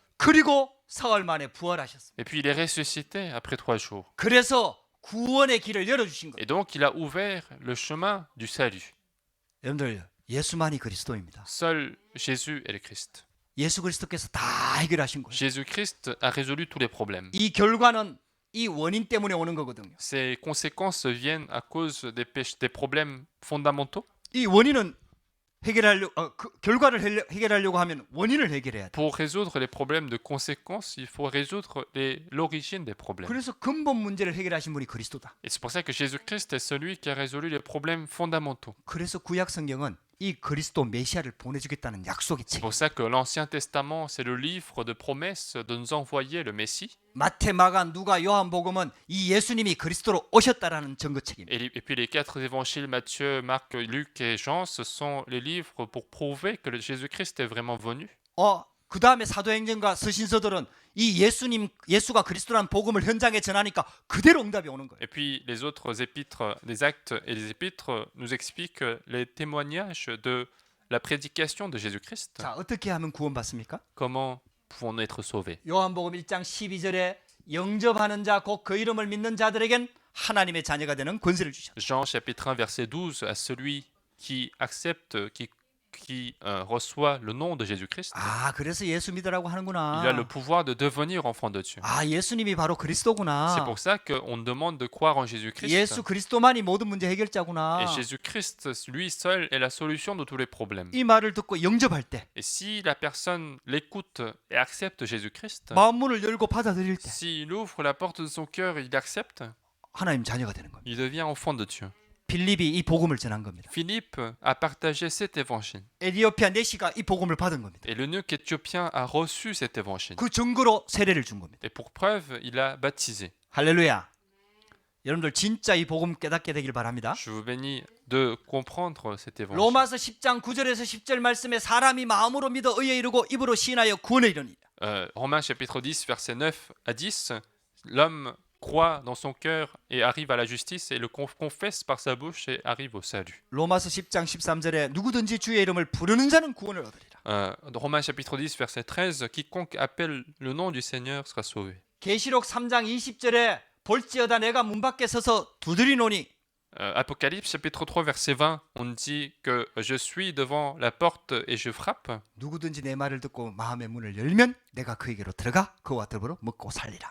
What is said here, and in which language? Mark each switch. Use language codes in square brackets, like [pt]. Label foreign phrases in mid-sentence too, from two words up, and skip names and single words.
[ko] 그리고 사흘 만에 부활하셨습니다. [fr] Et puis il est ressuscité après 3 jours. [ko] 그래서 구원의 길을 열어주신 겁니다. [fr] Et donc il a ouvert le chemin du salut. [ko] 여러분들 예수만이 그리스도입니다. [fr] Seul Jésus est le Christ. [ko] 예수 그리스도께서 다 해결하신 거예요. [fr] Jésus-Christ a résolu tous les problèmes. [ko] 이 결과는 이 원인 때문에 오는 거거든요. [fr] Ces conséquences viennent à cause des problèmes fondamentaux. [ko] 이 원인은 결과를 해결하려고 하면 원인을 해결해야 돼. [fr] Pour résoudre les problèmes de conséquences, il faut résoudre l'origine des problèmes. [ko] 그래서 근본 문제를 해결하신 분이 그리스도다. [fr] Et c'est pour ça que Jésus-Christ est celui qui a résolu les problèmes fondamentaux. [ko] 그래서 구약 성경은 이 그리스도 메시아를 보내주겠다는 약속이 [fr] C'est [ko] 책. [fr] pour ça que l'Ancien Testament, c'est le livre de promesses de nous envoyer le Messie. [ko] 마태, 마가, 누가, 요한복음은 이 예수님이 그리스도로 오셨다라는 증거책입니다. [fr] Et puis les 4 évangiles, Matthieu, Marc, Luc et Jean, ce sont les livres pour prouver que Jésus-Christ est vraiment venu. [ko] 그 다음에 사도행전과 서신서들은 이 예수가 그리스도라는 복음을 현장에 전하니까 그대로 응답이 오는 거예요. [fr] Et puis les autres épîtres, les actes et les épîtres nous expliquent les témoignages de la prédication de Jésus-Christ. [ko] 자, 어떻게 하면 구원받습니까? [fr] Comment pouvons-nous être sauvés? [ko] 요한복음 1장 12절에 영접하는 자 곧 그 이름을 믿는 자들에겐 하나님의 자녀가 되는 권세를 주셨다. [fr] Jean chapitre 1 verset 12, à celui qui accepte, qui reçoit le nom de Jésus-Christ, [ko] 그래서 예수 믿으라고 하는구나. [fr] il a le pouvoir de devenir enfant de Dieu. [ko] 예수님이 바로 그리스도구나. [fr] C'est pour ça qu'on demande de croire en Jésus-Christ. [ko] 예수 그리스도만이 모든 문제 해결자구나. [fr] Et Jésus-Christ, lui seul, est la solution de tous les problèmes. [ko] 이 말을 듣고 영접할 때, [fr] Et si la personne l'écoute et accepte Jésus-Christ, [ko] 마음문을 열고 받아들일 때 [fr] s'il ouvre la porte de son cœur et il accepte, [ko] 하나님 자녀가 되는 겁니다. [fr] il devient enfant de Dieu. [ko] 빌립이 이 복음을 전한 겁니다. [fr] Philippe a partagé cet évangile. [ko] 에디오피아 네시가 이 복음을 받은 겁니다. [fr] Et l'eunuque éthiopien a reçu cet évangile. [ko] 그 증거로 세례를 준 겁니다. [fr] Et pour preuve, il a baptisé. [ko] 할렐루야. 여러분들 진짜 이 복음 깨닫게 되길 바랍니다. [fr] Je vous bénis de comprendre cet évangile. [ko] 로마서 10장 9절에서 10절 말씀에 사람이 마음으로 믿어 의에 이르고 입으로 시인하여 구원에 이르니라. [fr] Romains chapitre 10, verset 9 à 10, l'homme croit dans son cœur et arrive à la justice et le confesse par sa bouche et arrive au salut. [ko] 로마서 10장 13절에 누구든지 주의 이름을 부르는 자는 구원을 얻으리라. [fr] Romains chapitre 10, verset 13, quiconque appelle le nom du Seigneur sera sauvé. [ko] 계시록 3장 20절에 볼지어다 내가 문 밖에 서서 두드리노니 [fr] Apocalypse chapitre 3, verset 20, on dit que je suis devant la porte et je frappe. [ko] 누구든지 내 말을 듣고 마음의 문을 열면 내가 그에게로 들어가 그와 더불어 먹고 살리라.